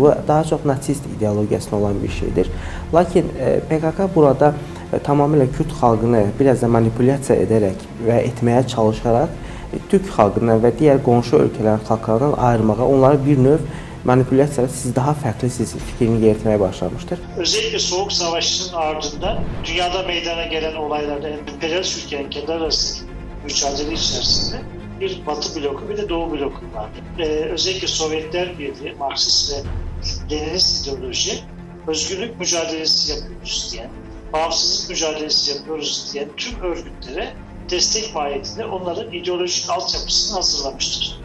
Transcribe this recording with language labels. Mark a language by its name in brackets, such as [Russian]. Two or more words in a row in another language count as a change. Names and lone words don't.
[Azerbaijani] Bu daha çox natsist ideologiyasına olan bir şeydir. Lakin PKK burada tamamilə Kürd xalqını biraz da manipulyasiya edərək və etməyə çalışaraq Türk xalqını və digər qonşu ölkələrin xalqlarından ayırmağa, onları bir növ manipulyasiyayla siz daha fərqlisiniz fikrini yeritməyə başlamışdır. [Turkish] Özellikle Soğuk Savaşı'nın ardından dünyada meydana gelen olaylarda emperyalist ülkelerin kendi arasındaki mücadele içerisinde bir Batı bloku bir de Doğu bloku vardı. Özellikle Sovyetler Birliği, Marksist ve Leninist ideoloji, özgürlük mücadelesi yapıyoruz diyen, bağımsızlık mücadelesi yapıyoruz diyen tüm örgütlere destek mahiyetinde onların ideolojik altyapısını hazırlamıştır.